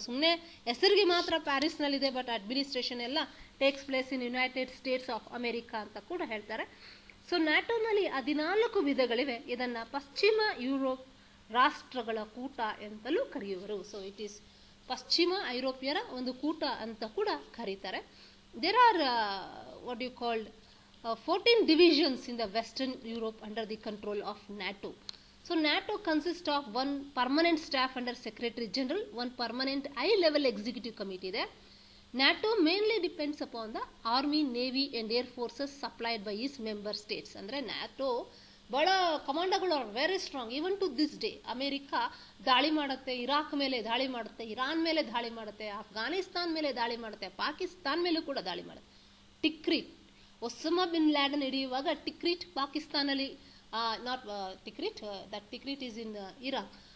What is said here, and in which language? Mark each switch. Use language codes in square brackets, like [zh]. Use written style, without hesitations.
[kn] ಸುಮ್ಮನೆ ಹೆಸರಿಗೆ ಮಾತ್ರ ಪ್ಯಾರಿಸ್ನಲ್ಲಿದೆ, ಬಟ್ ಅಡ್ಮಿನಿಸ್ಟ್ರೇಷನ್ ಎಲ್ಲ [en] takes place in United States of America [kn] ಅಂತ ಕೂಡ ಹೇಳ್ತಾರೆ. ಸೊ ನ್ಯಾಟೋನಲ್ಲಿ 14 ವಿಧಗಳಿವೆ. ಇದನ್ನ ಪಶ್ಚಿಮ ಯುರೋಪ್ ರಾಷ್ಟ್ರಗಳ ಕೂಟ ಅಂತಲೂ ಕರೆಯುವರು. ಸೊ ಇಟ್ ಈಸ್ ಪಶ್ಚಿಮ ಐರೋಪ್ಯರ ಒಂದು ಕೂಟ ಅಂತ ಕೂಡ ಕರೀತಾರೆ. [en] There are what you called 14 divisions in the Western Europe under the control of NATO. So NATO consists of one permanent staff under Secretary General, one permanent high-level executive committee there. NATO mainly depends upon the Army, Navy and Air Forces supplied by its member states. [kn] ಅಂದರೆ NATO ಬಹಳ ಕಮಾಂಡಗಳು [en] Are very strong even to this day. [kn] America ದಾಳಿ ಮಾಡುತ್ತೆ, Iraq ಮೇಲೆ ದಾಳಿ ಮಾಡುತ್ತೆ, Iran ಮೇಲೆ ದಾಳಿ ಮಾಡುತ್ತೆ, ಅಫ್ಘಾನಿಸ್ತಾನ್ ಮೇಲೆ ದಾಳಿ ಮಾಡುತ್ತೆ, ಪಾಕಿಸ್ತಾನ್ ಮೇಲೂ ಕೂಡ ದಾಳಿ ಮಾಡುತ್ತೆ. ಟಿಕ್ರಿಟ್ Osama bin Laden ಹಿಡಿಯುವಾಗ ಟಿಕ್ರಿಟ್ ಪಾಕಿಸ್ತಾನಲ್ಲಿ, [en] Not Tikrit, that Tikrit is in Iraq.